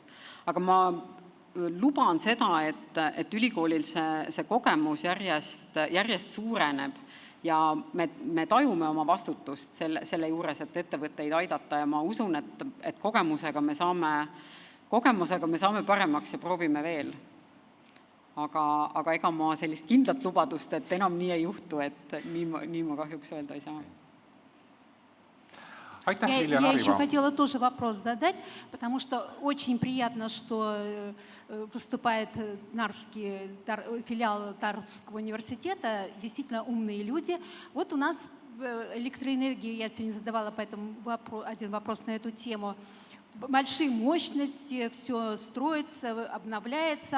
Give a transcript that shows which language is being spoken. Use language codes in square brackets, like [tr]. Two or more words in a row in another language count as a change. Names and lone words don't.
[et] Aga ma luban seda, et ülikoolil see kogemus järjest suureneb ja me tajume oma vastutust selle juures, et ettevõtteid aidata ja ma usun, et kogemusega me saame paremaks ja proovime veel. Aga ega ma sellist kindlat lubadust, et enam nii ei juhtu, et nii ma kahjuks öelda ei saa. [ru] Я еще хотела тоже вопрос задать, потому что очень приятно, что выступает филиал Тарского университета, действительно умные люди. Вот у нас электроэнергия, я сегодня задавала поэтому один вопрос на эту тему, большие мощности, все строится, обновляется.